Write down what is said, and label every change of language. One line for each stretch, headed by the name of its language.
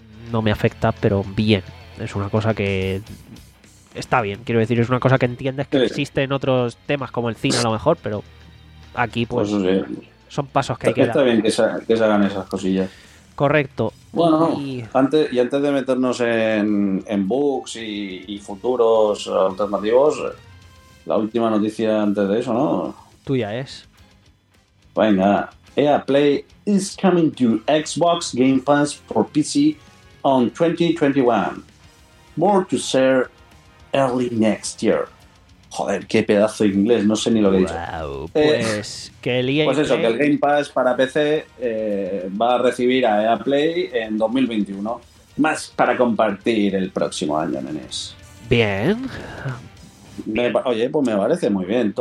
Spanish: No me afecta, pero bien. Es una cosa que... está bien, quiero decir, es una cosa que entiendes que existe en otros temas, como el cine a lo mejor, pero aquí pues sí. Son pasos que hay que dar. Está bien que se hagan esas cosillas. Correcto. Bueno, antes de meternos en bugs y futuros alternativos... la última noticia antes de eso, ¿no? Tuya es. Venga,
English: EA Play is coming to Xbox Game Pass for PC on 2021. More to share early next year.
Spanish: Joder, qué pedazo de inglés, no sé ni lo que wow, he dicho. Pues, que el EA pues eso, Play... que el Game Pass para PC va a recibir a EA Play en 2021. Más para compartir el próximo año, nenes. Bien. Oye, pues me parece muy bien.